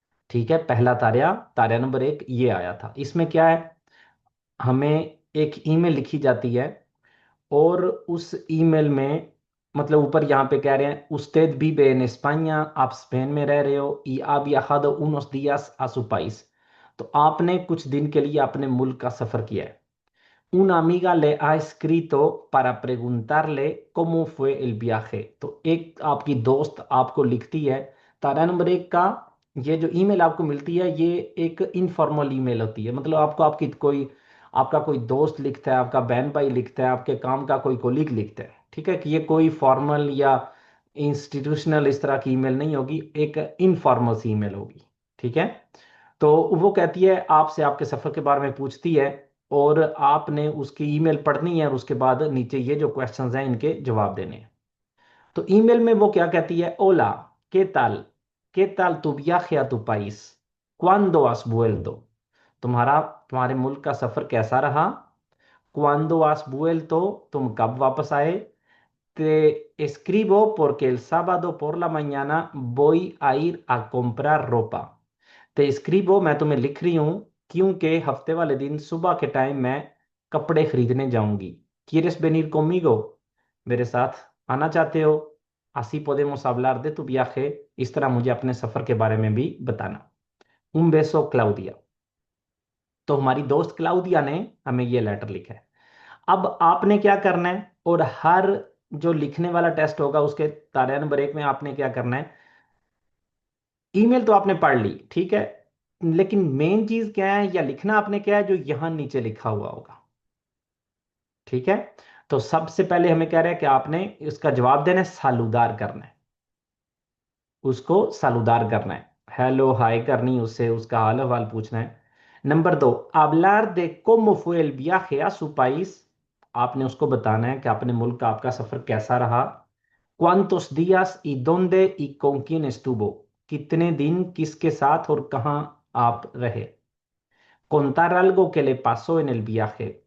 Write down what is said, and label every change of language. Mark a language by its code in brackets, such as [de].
[hi] ठीक है, पहला तारिया, तारिया नंबर 1 ये आया था। इसमें क्या है, हमें एक ईमेल लिखी जाती है और उस ईमेल में मतलब ऊपर यहाँ पे कह रहे हैं [es] उस्तेद vive en España, [hi] आप स्पेन में रह रहे हो, [es] y ha viajado unos días a su país। [hi] तो आपने कुछ दिन के लिए अपने मुल्क का सफर किया है। [es] Una amiga le ha escrito para preguntarle cómo fue el viaje। [hi] तो एक आपकी दोस्त आपको लिखती है। तारा नंबर 1 का ये जो ईमेल आपको मिलती है ये एक इनफॉर्मल ईमेल होती है। मतलब आपको आपका कोई दोस्त लिखता है, आपका बहन भाई लिखता है, आपके काम का कोई कोलीग लिखता है। ठीक है, कि ये कोई फॉर्मल या इंस्टीट्यूशनल इस तरह की ईमेल नहीं होगी, एक इनफॉर्मल सी ईमेल होगी। ठीक है, तो वो कहती है आपसे, आपके सफर के बारे में पूछती है और आपने उसकी ईमेल पढ़नी है और उसके बाद नीचे ये जो क्वेश्चंस हैं इनके जवाब देने हैं। तो ईमेल में वो क्या कहती है, [es] ओला, के ताल तू viaje a tu país, cuándo has vuelto। [hi] तुम्हारे मुल्क का सफर कैसा रहा, [es] cuándo has vuelto, [hi] तुम कब वापस आए। [es] Te escribo porque el sábado por la mañana voy a ir a comprar ropa। ते escribo [hi] मैं तुम्हें लिख रही हूँ क्योंकि हफ्ते वाले दिन सुबह के टाइम मैं कपड़े खरीदने जाऊंगी। [es] ¿Quieres venir conmigo? [hi] मेरे साथ आना चाहते हो? [es] Así podemos hablar de tu viaje। [hi] इस तरह मुझे अपने सफर के बारे में भी बताना। [es] Un beso, Claudia। [hi] तो हमारी दोस्त क्लाउदिया ने हमें ये लेटर लिखा है। अब आपने क्या करना है, और हर जो लिखने वाला टेस्ट होगा उसके तारिया नंबर 1 में आपने क्या करना है, ईमेल तो आपने पढ़ ली, ठीक है, लेकिन मेन चीज क्या है या लिखना आपने क्या है जो यहां नीचे लिखा हुआ होगा। ठीक है, तो सबसे पहले हमें कह रहा है कि आपने इसका जवाब देना है, सालूदार करना है, उसको सालूदार करना है, हेलो हाय करनी, उससे उसका हाल हवाल पूछना है। [es] नंबर 2, hablar de cómo fue el viaje a su país। [hi] आपने उसको बताना है कि अपने मुल्क का आपका सफर कैसा रहा। [es] cuántos días y dónde y con quién estuvo। [hi] कितने दिन किसके साथ और कहाँ आप रहे। [es] contar algo que le pasó en el viaje।